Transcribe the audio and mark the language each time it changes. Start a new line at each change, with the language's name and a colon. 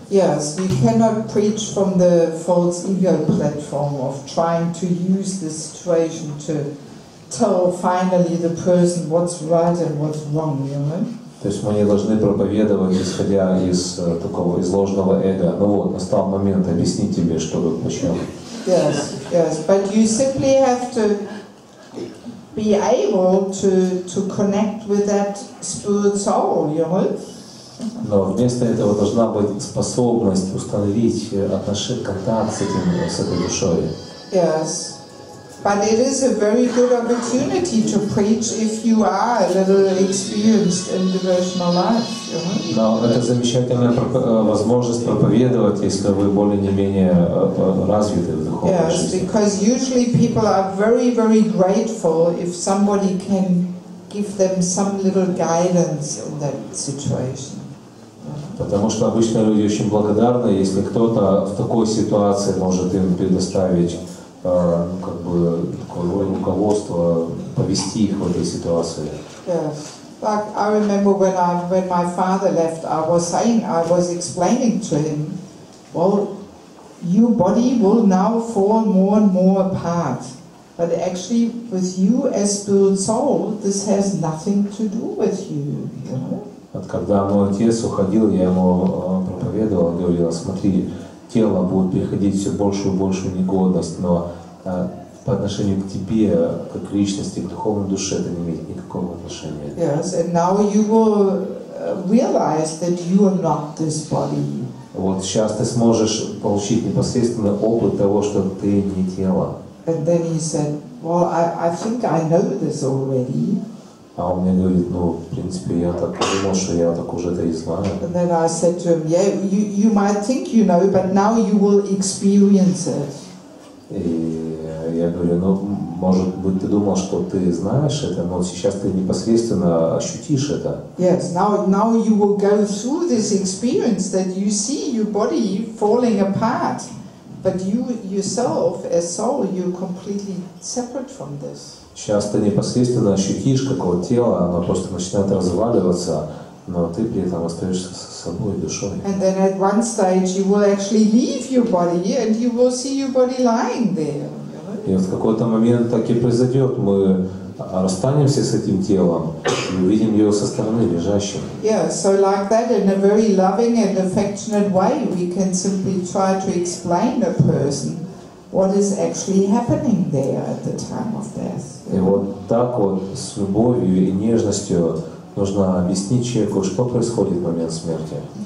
English: Yes, you cannot preach from the false ego platform of trying to use this situation to tell finally the person what's right and what's wrong, you know?
Russian: То есть мы не должны проповедовать, исходя из ложного эго. Ну вот, настал момент объяснить тебе, что тут почему.
English: Yes, yes, but you simply have to be able to connect with that spirit soul, you know?
Russian: Но вместо этого должна быть способность установить контакт с этой душой.
English: Yes. But it is a very good opportunity to preach if you are a little experienced in devotional life. You know?
Russian: Но это замечательная возможность проповедовать, если вы более-менее развиты в духовной жизни.
English: Yes, because usually people are very, very grateful if somebody can give them some little guidance in that situation.
Russian: Потому что обычно люди очень благодарны, если кто-то в такой ситуации может им предоставить такое руководство, повести их в этой ситуации.
English: Yes. Like I remember when my father left, I was explaining to him, well, your body will now fall more and more apart. But actually, with you as spirit soul, this has nothing to do with you, you know?
Russian: Когда мой отец уходил, я ему проповедовал, говорил: смотри, тело будет приходить все большую и большую негодность, но по отношению к тебе, как к личности, к духовной душе, это не имеет никакого отношения.
English: Yes, and now you will realize that you are not this body.
Russian: Вот сейчас ты сможешь получить непосредственный опыт того, что ты не тело.
English: And then he said, well, I think I know this already.
Russian: А он мне говорит: ну, в принципе, я так подумал, что я так уже это и знаю.
English: And then I said to him, yeah, you might think you know, but now you will experience it.
Russian: И я говорю: ну, может быть, ты думал, что ты знаешь это, но сейчас ты непосредственно ощутишь это.
English: Yes, now you will go through this experience that you see your body falling apart, but you yourself as soul, you're completely separate from this.
Russian: Сейчас ты непосредственно ощутишь, как вот тело, оно просто начинает разваливаться, но ты при этом остаешься с собой, душой.
English: And then at one stage you will actually leave your body and you will see your body lying there.
Russian: И в какой-то момент так и произойдет. Мы расстанемся с этим телом и увидим его со стороны лежащим.
English: Yeah, so like that, in a very loving and affectionate way, we can simply try to explain a person what is actually happening there at the time of death.
Russian: И вот так вот с любовью и нежностью нужно объяснить человеку, что происходит в момент смерти.